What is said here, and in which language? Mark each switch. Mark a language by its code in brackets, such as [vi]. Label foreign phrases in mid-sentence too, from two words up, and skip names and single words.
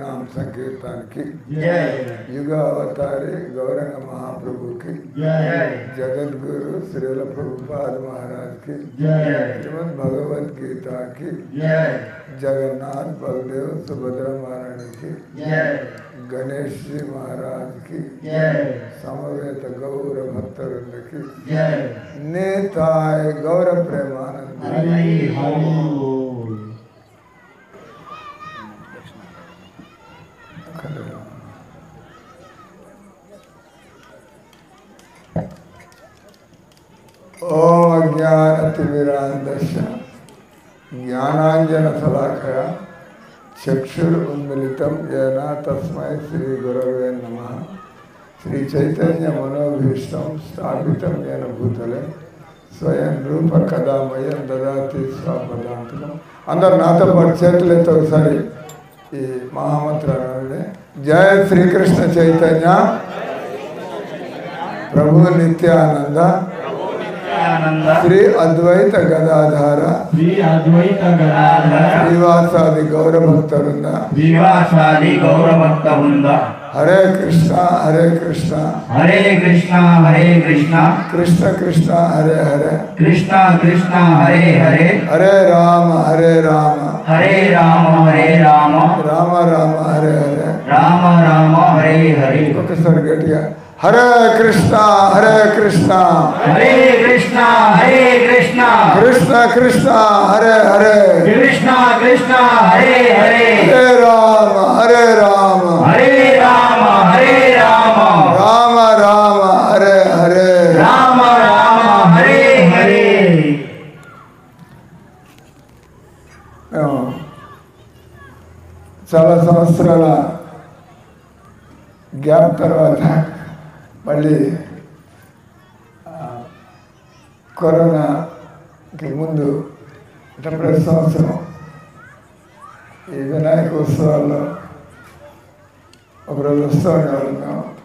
[te] సంకీర్తనకి జై యుగ అవతారి గౌరంగ మహాప్రభుకి జై జగద్గురు శ్రీల ప్రభుపాద మహారాజ్కి జై శ్రీమద్ భగవద్గీతకి జై జగన్నాథ్ బలదేవ్ సుభద్ర మహారాణికి జై [hi] గణేష్ జీ महाराज की [te] జై [sa] समवेत गौर भक्तवृंद [te] జై [sa] नेताय गौर प्रेमानंद హరి హరి ओम अज्ञानतिमिरान्धस्य ज्ञानाञ्जनशलाकया चक्षुरुन्मिलितं येन तस्मै श्रीगुरवे नमः। श्रीचैतन्यमनोभीष्टं स्थापितं येन भूतले स्वयं रूप कदा मह्यं ददाति स्वपदान्तिकम्। [te] అందరూ నాతో పాటు చేతులు ఎత్తి ఒకసారి ఈ మహామంత్రాన్ని [sa] జయ శ్రీకృష్ణ చైతన్య ప్రభు నిత్యానంద శ్రీ అద్వైత గదాధార శ్రీ అద్వైత గదాధర శ్రీవాసాది గౌరభక్తవృంద శ్రీవాసాది గౌరభక్తవృంద హరే కృష్ణ హరే కృష్ణ హరే కృష్ణ హరే కృష్ణ కృష్ణ కృష్ణ హరే హరే కృష్ణ కృష్ణ హరే హరే హరే రామ హరే రామ హరే రామ హరే రామ రామ రామ హరే హరే రామ రామ హరే హరే [te] ఒకసారి గట్టిగా [sa] హరే కృష్ణ హరే కృష్ణ హరే కృష్ణ హరే కృష్ణ కృష్ణ కృష్ణ హరే హరే కృష్ణ కృష్ణ హరే హరే హరే రామ హరే రామ హరే రామ హరే రామ రామ రామ హరే హరే రామ రామ హరే హరే [te] మేము చాలా సంవత్సరాల గ్యాప్ తర్వాత మళ్ళీ కరోనాకి ముందు అంటే ప్రతి సంవత్సరం ఈ వినాయక ఉత్సవాల్లో ఒకరోజు వస్తూ ఉండేవాళ్ళం మేము.